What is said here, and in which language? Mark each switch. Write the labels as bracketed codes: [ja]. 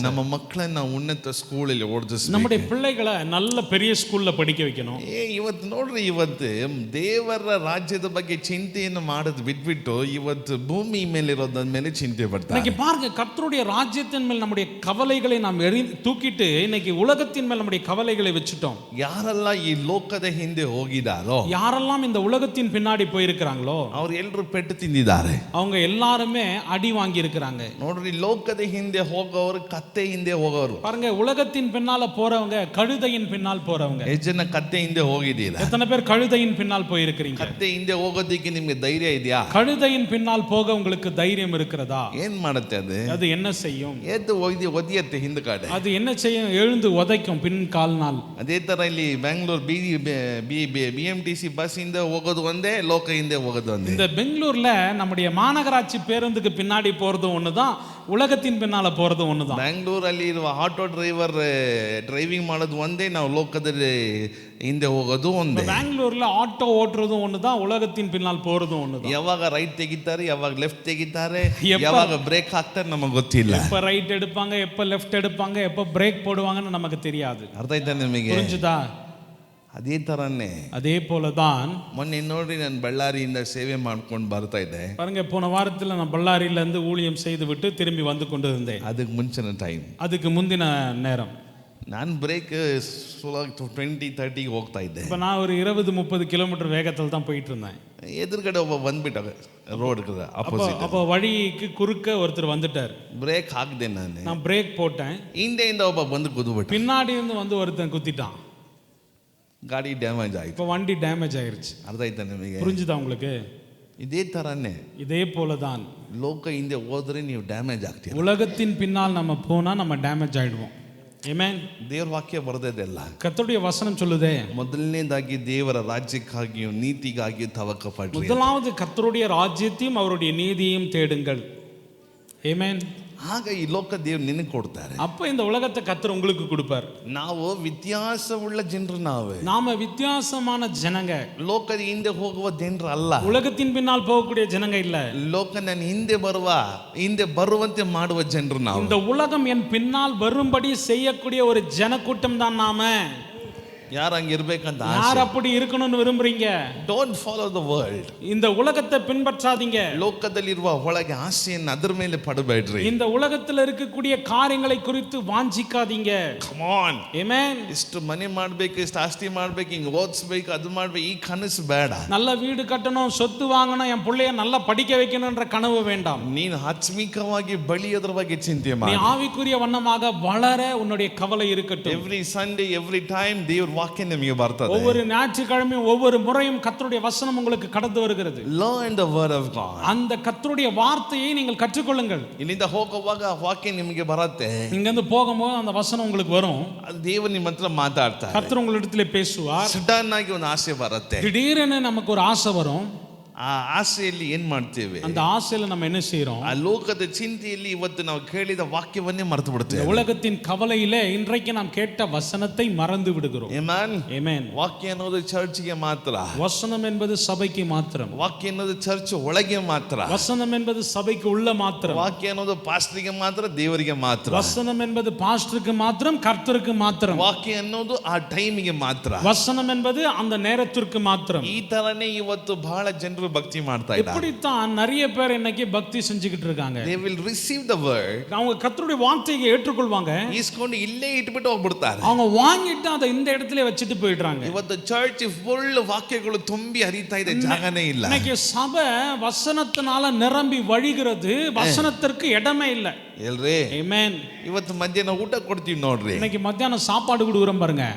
[kn] ನಮ್ಮ ಮಕ್ಕಳನ್ನ ಉನ್ನತ ಸ್ಕೂಲಲ್ಲಿ ಓದಿಸ್ಬೇಕು. [ta] நம்முடைய பிள்ளைகளை நல்ல பெரிய ஸ்கூல்ல படிக்க வைக்கணும். [kn] ಇವತ್ತು ನೋಡ್ರಿ, ಇವತ್ತು ದೇವರ ರಾಜ್ಯದ ಬಗ್ಗೆ ಚಿಂತೆಯನ್ನು ಮಾಡೋದು ಬಿಟ್ಬಿಟ್ಟು ಇವತ್ತು ಭೂಮಿ ಮೇಲೆ ಇರೋದ್ರ ಮೇಲೆ ಚಿಂತೆ ಪಡ್ತಾರೆ. [ta] இன்னைக்கு பாருங்க, கர்த்தருடைய ராஜ்யத்தின் மேல் நம்முடைய கவலைகளை நாம் தூக்கிட்டு இன்னைக்கு உலகத்தின் மேல் நம்முடைய கவலைகளை வச்சுட்டோம். [kn] ಯಾರೆಲ್ಲ ಈ ಲೋಕದ ಹಿಂದೆ ಹೋಗಿದಾರೋ, [ta] யாரெல்லாம் இந்த உலகத்தின் பின்னாடி போயிருக்கிறாங்களோ [kn] ಅವ್ರು ಎಲ್ಲರೂ ಪೆಟ್ಟು ತಿಂದಿದ್ದಾರೆ. [ta] அவங்க எல்லாருமே அடி வாங்கி இருக்கிறாங்க. [kn] ನೋಡ್ರಿ, ಲೋಕದ ಹಿಂದೆ ಹೋಗೋರು ಕತ್ತೆ ಹಿಂದೆ ಹೋಗೋರು. [ta] பாருங்க, உலகத்தின் பின்னால போறவங்க கழுதையின் பின்னால் போறவங்க. [kn] ಎಷ್ಟು ಜನ ಕತ್ತೆ ಹಿಂದೆ ಹೋಗಿದ್ದೀರಾ? [ta] எத்தனை பேர் கழுதையின் பின்னால் போயிருக்கிறீங்க? [kn] ಕತ್ತೆ ಹಿಂದೆ ಹೋಗೋದಕ್ಕೆ ನಿಮ್ಗೆ ಧೈರ್ಯ ಇದೆಯಾ? [ta] கழுதையின் பின்னால் போக உங்களுக்கு தைரியம் இருக்கிறதா? [kn] ಏನ್ ಮಾಡುತ್ತೆ ಅದು? [ta] அது என்ன செய்யும்? [kn] ಎದ್ದು ಒದಿಯತ್ತೆ ಹಿಂದ ಕಡೆ. [ta] அது என்ன செய்யும்? எழுந்து உதைக்கும் பின் கால்னால். [kn] ಅದೇ ತರ ಇಲ್ಲಿ ಬೆಂಗಳೂರು BMTC ಬಸ್ ಹಿಂದೆ ಹೋಗೋದು ಒಂದೇ, ಲೋಕ ಹಿಂದೆ ಹೋಗೋದು ಒಂದೇ. [ta] இந்த பெங்களூர்ல நம்முடைய மாநகராட்சி பேருந்துக்கு பின்னாடி போறதும் ஒண்ணுதான், உலகத்தின் பின்னால போறதும் ஒண்ணுதான். [kn] ಬೆಂಗಳೂರಲ್ಲಿ ಇರುವ ಆಟೋ ಡ್ರೈವರ್ ಡ್ರೈವಿಂಗ್ ಮಾಡೋದು ಒಂದೇ, ನಾವು ಲೋಕದಲ್ಲಿ ಹಿಂದೆ ಹೋಗೋದು ಒಂದೇ. [ta] பெங்களூர்ல ஆட்டோ ஓட்டுறதும் ஒண்ணுதான், உலகத்தின் பின்னால் போறதும் ஒண்ணுதான். [kn] ಯಾವಾಗ ರೈಟ್ ತೆಗಿತಾರೆ, ಯಾವಾಗ ಲೆಫ್ಟ್ ತೆಗಿತಾರೆ, ಯಾವಾಗ ಬ್ರೇಕ್ ಹಾಕ್ತಾರೆ ನಮಗೆ ಗೊತ್ತಿಲ್ಲ. [ta] எப்ப ரைட் எடுப்பாங்க, எப்ப லெஃப்ட் எடுப்பாங்க, எப்ப பிரேக் போடுவாங்கன்னு நமக்கு தெரியாது. [kn] ಅರ್ಥ ಆಯ್ತಾ ನಿಮಗೆ? [ta] புரிஞ்சுதா? [kn] ಅದೇ ತರನೇ [ta] அதே போலதான் [kn] ಮೊನ್ನೆ ನೋಡಿ, ನಾನು ಬಳ್ಳಾರಿಯಿಂದ ಸೇವೆ ಮಾಡ್ಕೊಂಡು ಬರ್ತಾ ಇದ್ದೆ. [ta] பாருங்க, போன வாரத்தில் நான் பಳ್ಳாரியில இருந்து ஊழியம் செய்து விட்டு திரும்பி வந்து கொண்டு இருந்தேன். [kn] ಅದಕ್ಕೆ ಮುಂಚಿನ ಟೈಮ್, [ta] அதுக்கு முந்தின நேரம் [kn] ನಾನು ಬ್ರೇಕ್ 20-30 ಹೋಗ್ತಾ ಇದ್ದೆ. [ta] இப்போ நான் ஒரு 20-30 கிலோமீட்டர் வேகத்தில் தான் போயிட்டு இருந்தேன். [kn] ಎದುರುಗಡೆ ಒಬ್ಬ ಬಂದ್ಬಿಟ್ಟ, ರೋಡ್ ಅಪೋಸಿಟ್. [ta] அப்போ வழிக்கு குறுக்க ஒருத்தர் வந்துட்டார். [kn] ಬ್ರೇಕ್ ಹಾಕ್ದೆ ನಾನು. [ta] நான் பிரேக் போட்டேன். [kn] ಹಿಂದೆಯಿಂದ ಒಬ್ಬ ಬಂದು ಕುದ್ಬಿಟ್ಟ. [ta] பின்னாடி இருந்து வந்து ஒருத்தன் குத்திட்டான். [kn] ಗಾಡಿ ಡ್ಯಾಮೇಜ್ ಆಯ್ತು. [ta] இப்போ வண்டி டேமேஜ் ஆயிருச்சு. [kn] ಅರ್ಥ ಆಯ್ತಾ ನಿಮಗೆ? [ta] புரிஞ்சுதா உங்களுக்கு? [kn] ಇದೇ ತರನೇ [ta] இதே போலதான் [kn] ಲೋಕ ಹಿಂದೆ ಹೋದ್ರೆ ನೀವು ಡ್ಯಾಮೇಜ್ ಆಗ್ತೀರ. [ta] உலகத்தின் பின்னால் நம்ம போனா நம்ம டேமேஜ் ஆயிடுவோம். ஆமென். [kn] ದೇವರ ವಾಕ್ಯ ಬರೆದದೆಲ್ಲ. [ta] கர்த்தருடைய வசனம் சொல்லுதே, [kn] ಮೊದಲನೇದಾಗಿ ದೇವರ ರಾಜ್ಯಕ್ಕಾಗಿಯೂ ನೀತಿಗಾಗಿಯೂ ತವಕ ಪಡ್ರಿ. [ta] முதலாவது கர்த்தருடைய ராஜ்யத்தையும் அவருடைய நீதியையும் தேடுங்கள். ஆமென். [kn] ಆಗ ಈ ಲೋಕ ದೇವ್ರು ನಿನಗೆ ಕೊಡ್ತಾರೆ. [ta] அப்ப இந்த உலகத்தை கர்த்தர் உங்களுக்கு கொடுப்பார். [kn] ನಾವು ವ್ಯತ್ಯಾಸವುಳ್ಳ ಜನರು. [ta] நாம வித்தியாசமான ஜனங்க. [kn] ಲೋಕದ ಹಿಂದೆ ಹೋಗುವ ಜನರು ಅಲ್ಲ. [ta] உலகத்தின் பின்னால் போகக்கூடிய ஜனங்க இல்ல. [kn] ಲೋಕ ನನ್ನ ಹಿಂದೆ ಬರುವಂತೆ ಮಾಡುವ ಜನರು ನಾವು. [ta] இந்த உலகம் என் பின்னால் வரும்படி செய்யக்கூடிய ஒரு ஜனக்கூட்டம் தான் நாம. [kn] ಯಾರು ಹಂಗೆ ಇರ್ಬೇಕಂತ [ta] யார் அப்படி இருக்கணும்னு விரும்புறீங்க? [en] Don't follow the world. [ta] இந்த உலகத்தை பின்பற்றாதீங்க. [kn] ಲೋಕದಲ್ಲಿರುವ ಒಳಗೆ ಆಸೆಯನ್ನು ಅದರ ಮೇಲೆ ಪಡಬೇಡ್ರಿ. [ta] இந்த உலகத்துல இருக்கக்கூடிய காரியங்களை குறித்து வாஞ்சிக்காதீங்க. [en] Come on. [ta] ஆமென். [kn] ಇಷ್ಟು ಮನೆ ಮಾಡ್ಬೇಕು, ಇಷ್ಟು ಆಸ್ತಿ ಮಾಡ್ಬೇಕು, ಹಿಂಗೆ ಓದಿಸ್ಬೇಕು, ಅದು ಮಾಡ್ಬೇಕು, ಈ ಕನಸು ಬೇಡ. [ta] நல்ல வீடு கட்டணும், சொத்து வாங்கணும், என் பிள்ளைய நல்லா படிக்க வைக்கணும்ன்ற கனவு வேண்டாம். [kn] ನೀನು ಆತ್ಮಿಕವಾಗಿ ಬೆಳೆಯೋದ್ರ ಬಗ್ಗೆ ಚಿಂತೆ [ta] நீ [kn] ಮಾಡಿ. [ta] ஆவிக்குரிய வண்ணமாக வளர உன்னுடைய கவலை இருக்கட்டும். [kn] ಎವ್ರಿ ಸಂಡೇ ಎವ್ರಿ ಟೈಮ್ ದೇವ್ರ ವಾಕ್ಯ ನಿಮಗೆ ಬರ್ತದೆ. [ta] ஒவ்வொரு ஞாயிற்றுக்கிழமையும் ஒவ்வொரு முறையும் கர்த்தருடைய வசனம் உங்களுக்கு கடந்து வருகிறது. [en] Learn the word of God. [ta] அந்த கர்த்தருடைய வார்த்தையை நீங்கள் கற்றுக்கொள்ளுங்கள். [kn] ಇಲ್ಲಿಂದ ಹೋಗುವಾಗ ವಾಕ್ಯ ನಿಮಗೆ ಬರುತ್ತೆ. [ta] இங்க இருந்து போகும்போது அந்த வசனம் உங்களுக்கு வரும். [kn] ಅದು ದೇವರು ನಿಮ್ಮ ಹತ್ರ ಮಾತಾಡ್ತಾರೆ. [ta] கர்த்தர் உங்களிடத்திலே பேசுவார். [kn] ಸಡನ್ ಆಗಿ ಒಂದು ಆಸೆ ಬರುತ್ತೆ. [ta] திடீரென நமக்கு ஒரு ஆசை வரும். [kn] ಆ ಆಸೆಯಲ್ಲಿ ಏನ್ ಮಾಡ್ತೇವೆ? [ta] அந்த ஆசையில நம்ம என்ன செய்றோம்? [kn] ಆ ಲೋಕದ ಚಿಂತೆಯಲ್ಲಿ ಇವತ್ತು ನಾವು ಕೇಳಿದ ವಾಕ್ಯವನ್ನೇ ಮರೆತು ಬಿಡ್ತೇವೆ. [ta] உலகத்தின் கவலையிலே இன்றைக்கு நாம் கேட்ட வசனத்தை மறந்து விடுகிறோம். [kn] ಆಮೆನ್. [ta] ஆமென். [kn] ವಾಕ್ಯ ಅನ್ನೋದು ಚರ್ಚ್ಗೆ ಮಾತ್ರ. [ta] வசனம் என்பது சபைக்கு மாத்திரம். [kn] ವಾಕ್ಯ ಅನ್ನೋದು ಚರ್ಚ್ ಒಳಗೆ ಮಾತ್ರ. [ta] வசனம் என்பது சபைக்கு உள்ள மாத்திரம். [kn] ವಾಕ್ಯ ಅನ್ನೋದು ಪಾಸ್ಟರ್ಗೆ ಮಾತ್ರ, ದೇವರಿಗೆ ಮಾತ್ರ. [ta] வசனம் என்பது பாஸ்டருக்கு மாத்திரம், கர்த்தருக்கு மாத்திரம். [kn] ವಾಕ್ಯ ಅನ್ನೋದು ಆ ಟೈಮಿಗೆ ಮಾತ್ರ. [ta] வசனம் என்பது அந்த நேரத்திற்கு மாத்திரம். [kn] ಈ ತರನೇ ಇವತ್ತು ಬಹಳ ಜನರು ಭಕ್ತಿ ಮಾಡ್ತಾ ಇದ್ದಾರೆ. [ta] இப்படித்தான் நிறைய பேர் இன்னைக்கு பக்தி செஞ்சுக்கிட்டு இருக்காங்க. [en] They will receive the word. [ta] அவங்க கர்த்தருடைய வார்த்தையை ஏற்றுக்கொள்வாங்க. [kn] ಈಸ್ಕೊಂಡು ಇಲ್ಲೇ ಇಟ್ಬಿಟ್ಟು ಹೋಗ್ಬಿಡ್ತಾರೆ. [ta] அவங்க வாங்கிட்டு அதை இந்த இடத்துல வச்சுட்டு போயிடுறாங்க. [kn] ಇವತ್ತು ಚರ್ಚ್ ಫುಲ್ ವಾಕ್ಯಗಳು ತುಂಬಿ ಹರಿತಾ ಇದೆ, ಜಾಗನೇ ಇಲ್ಲ. [ta] இன்னைக்கு சபை வசனத்தினால நிரம்பಿ வழிகிறது, வசனத்திற்கு இடமே இல்லை. [kn] ಎಲ್ರಿ [ta] ஆமென். [kn] ಇವತ್ತು ಮಧ್ಯಾಹ್ನ ಊಟ ಕೊಡ್ತೀವಿ ನೋಡ್ರಿ, [ta] இன்னைக்கு மத்தியானம் சாப்பாடு கொடுக்குறோம் பாருங்க,